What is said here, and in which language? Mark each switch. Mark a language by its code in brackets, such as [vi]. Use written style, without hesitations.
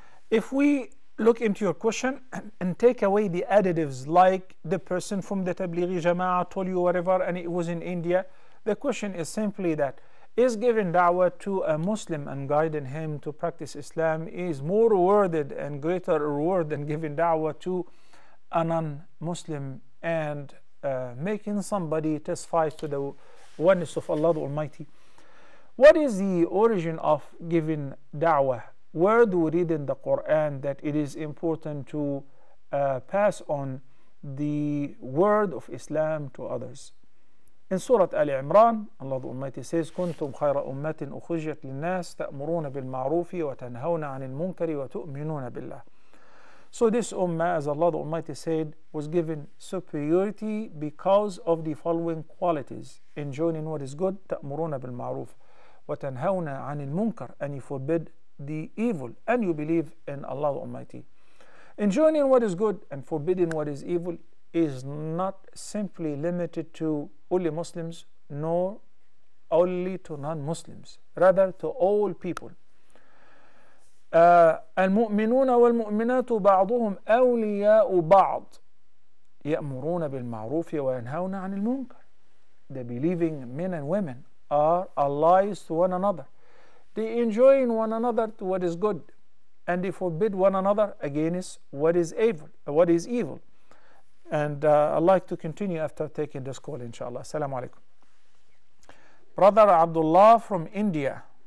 [en] If we look into your question and take away the additives, like the person from the Tablighi Jama'ah told you whatever and it was in India, the question is simply that, is giving da'wah to a Muslim and guiding him to practice Islam is more rewarded and greater reward than giving da'wah to a non-Muslim and making somebody testify to the oneness of Allah the Almighty? What is the origin of giving da'wah? Where do we read in the Quran that it is important to pass on the word of Islam to others? In Surah Al Imran, Allah the Almighty says, [ar] كنتم خير أمة أخرجت للناس تأمرون بالمعروف وتنهون عن المنكر وتؤمنون بالله. [en] So this ummah, as Allah the Almighty said, was given superiority because of the following qualities: enjoining what is good, [ar] تأمرون بالمعروف وتنهون عن المنكر, [en] and you forbid the evil, and you believe in Allah the Almighty. Enjoining what is good and forbidding what is evil is not simply limited to only Muslims, nor only to non-Muslims, rather to all people. [ar] المؤمنون والمؤمنات بعضهم أولياء بعض يأمرون بالمعروف وينهون عن المنكر. [en] the believing men and women are allies to one another. They enjoin one another to what is good, and they forbid one another against what is evil. And I'd like to continue after taking this call, inshallah. Assalamu alaikum. Brother Abdullah from India.